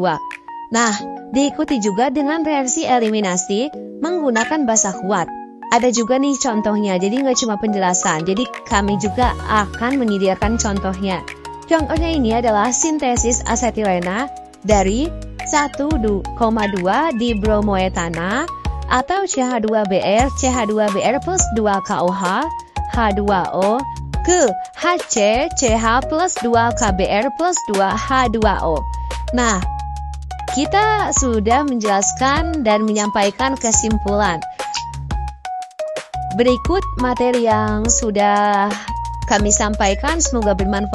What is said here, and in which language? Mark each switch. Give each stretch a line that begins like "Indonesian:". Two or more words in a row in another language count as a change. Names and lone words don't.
Indonesian: Nah, diikuti juga dengan reaksi eliminasi menggunakan basa kuat. Ada juga nih contohnya, jadi nggak cuma penjelasan, jadi kami juga akan menyediakan contohnya. Contohnya ini adalah sintesis asetilena dari 1,2 dibromoetana atau CH2Br, CH2Br plus 2KOH, H2O ke HC, CH plus 2KBr plus 2H2O. Nah, kita sudah menjelaskan dan menyampaikan kesimpulan. Berikut materi yang sudah kami sampaikan, semoga bermanfaat.